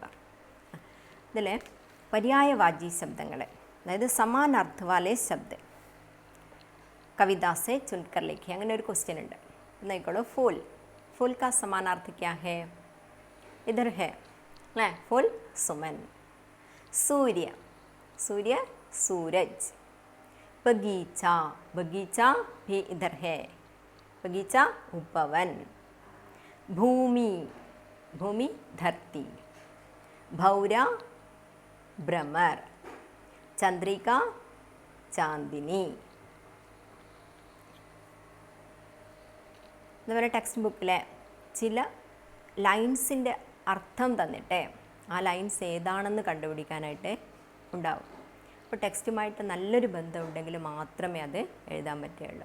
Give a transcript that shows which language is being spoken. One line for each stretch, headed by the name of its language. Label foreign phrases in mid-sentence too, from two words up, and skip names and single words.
Malayalam: ഇതിൽ പര്യായവാചി ശബ്ദങ്ങൾ, അതായത്
Hindi: समानार्थ वाले शब्द कविता से चुनकर लिखिए.
Malayalam: അങ്ങനെ ഒരു ക്വസ്റ്റ്യൻ ഉണ്ട്. നോക്കിക്കോളൂ. ഫൂൽ,
Hindi: फूल का समानार्थ क्या है? इधर है. അല്ലേ? फूल सुमन. सूर्य, सूर्य सूरज. बगीचा, बगीचा भी इधर है, बगीचा उपवन. भूमि, भूमि धरती. भौरा भ्रमर. चंद्रिका चांदिनी.
Malayalam: നമ്മുടെ ടെക്സ്റ്റ് ബുക്കിലെ ചില ലൈൻസിൻ്റെ അർത്ഥം തന്നിട്ട് ആ ലൈൻസ് ഏതാണെന്ന് കണ്ടുപിടിക്കാനായിട്ട് ഉണ്ടാവും. അപ്പോൾ ടെക്സ്റ്റുമായിട്ട് നല്ലൊരു ബന്ധമുണ്ടെങ്കിൽ മാത്രമേ അത് എഴുതാൻ പറ്റുകയുള്ളൂ.